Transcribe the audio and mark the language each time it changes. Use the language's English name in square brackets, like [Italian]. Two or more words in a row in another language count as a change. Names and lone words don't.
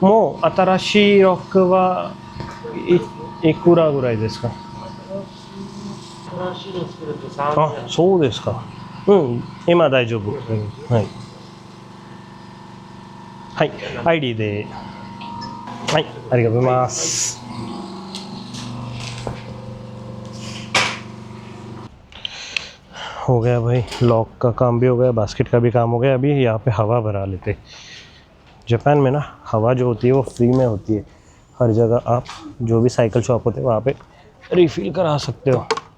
[Japanese] もう新しいロックはいくらぐらいですか？新しいの作ると300。あ、そうですか。今大丈夫。はい。はい、ID で。はい、ありがとうございます。 [Hindi] हो गया भाई, लॉक का काम भी हो गया, बास्केट का भी काम हो गया। अभी यहाँ पे हवा भरा लेते। जापान में ना हवा जो होती है वो फ्री में होती है। हर जगह आप जो भी [English] cycle shop [Hindi] होते हैं वहाँ पे रिफ़िल करा सकते हो।